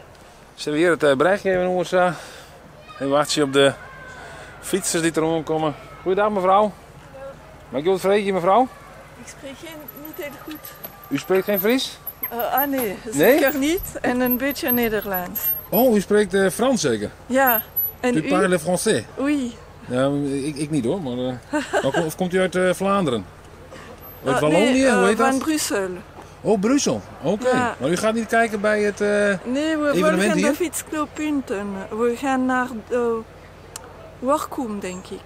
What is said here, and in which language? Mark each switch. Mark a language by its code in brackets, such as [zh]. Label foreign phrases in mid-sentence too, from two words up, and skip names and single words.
[nl] Zullen we hier het berichtje even noemen? En wacht je op de fietsers die er rondkomen. Goeiedag, mevrouw. Mag ik u wat vragen, mevrouw? Ik spreek niet heel goed. U spreekt geen Fries? Nee, Nee? zeker niet. En een beetje Nederlands. Oh, u spreekt Frans zeker? Ja. En [fr] U parle français? Oui. [nl] Nou, ik niet hoor, maar... of komt u uit Vlaanderen? Uit Wallonië, nee, hoe heet dat? van Brussel. Oh, Brussel. Oké. Ja. Maar u gaat niet kijken bij het Nee, we evenement volgen hier? de fietsclub Punten. We gaan naar Workum, denk ik.